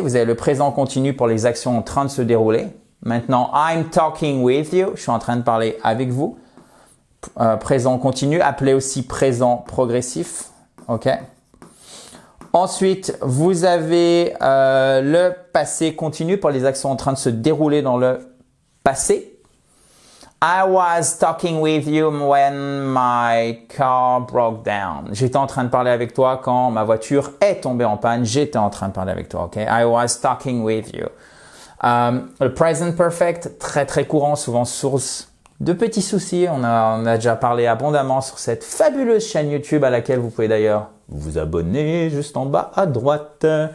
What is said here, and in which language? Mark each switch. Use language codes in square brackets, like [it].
[fr] Vous avez le présent continu pour les actions en train de se dérouler. Maintenant, [en] I'm talking with you, [fr] je suis en train de parler avec vous. Présent continu, appelé aussi présent progressif, ok? Ensuite, vous avez le passé continu pour les actions en train de se dérouler dans le passé. [en] I was talking with you when my car broke down. [fr] J'étais en train de parler avec toi quand ma voiture est tombée en panne. J'étais en train de parler avec toi, ok? [en] I was talking with you. [fr] Le present perfect, très très courant, souvent source de petits soucis. On a déjà parlé abondamment sur cette fabuleuse chaîne YouTube à laquelle vous pouvez d'ailleurs vous abonner juste en bas à droite.